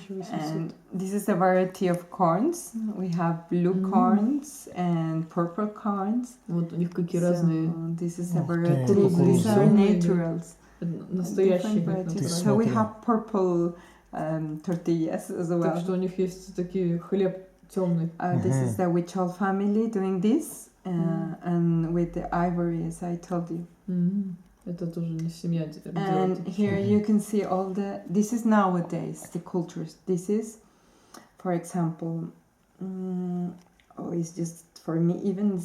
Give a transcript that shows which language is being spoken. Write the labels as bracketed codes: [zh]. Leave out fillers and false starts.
[en] And this is a variety of corns. We have blue corns and purple corns. [ru] Вот у них какие разные. [en] This is a variety. [ru] Кукуруза. [en] These are naturals. [ru] Настоящие. [en] So we have purple tortillas as well. [ru] Так что у них есть такие хлеб темный. [en] This is the Huichol family doing this, and with the ivory, as I told you. [ru] Это тоже не семья. [en] And here you can see all the. This is nowadays the cultures. This is, for example, it's just for me even.